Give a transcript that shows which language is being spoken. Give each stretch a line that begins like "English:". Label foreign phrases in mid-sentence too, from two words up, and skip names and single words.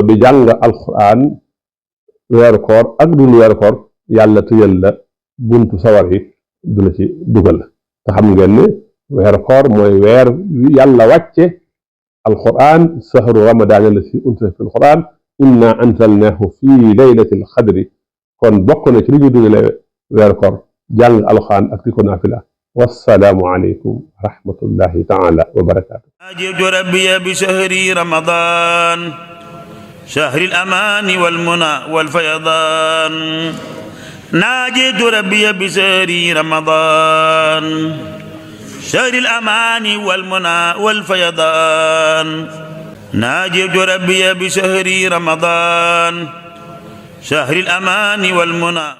Wolof: di jàng alquran weeru koor ak dul weeru koor yàlla tëjal la buntu sawar yi du la ci dugal te xam ngeen ne weeru koor mooy weer yàlla wàcce alquran
Arabic: شهر رمضان الذي أنزل في القرآن إنا أنزلناه في ليلة القدر
Wolof: kon bokk na ci li ñu dugale weeru koor jàng alquran ak di ko naafila
Arabic: والسلام عليكم ورحمة الله تعالى وبركاته. ناجيت ربي بشهر رمضان شهر الأمان والمنى والفيضان ناجيت ربي بشهر رمضان شهر الأمان والمنى والفيضان ناجيت ربي بشهر رمضان شهر الأمان والمنى